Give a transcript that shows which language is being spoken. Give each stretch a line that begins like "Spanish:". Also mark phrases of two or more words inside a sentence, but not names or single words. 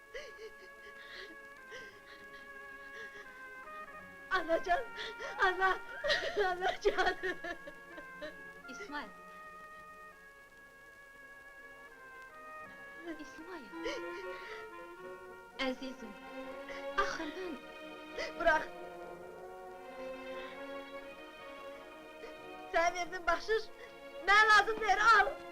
Azerbaijani: Anacan! Anacan! İsmail. İsmail. Əzizim, axı mən...
Turkish: Bırak! Sen verdin bahşiş, ben lazım der al!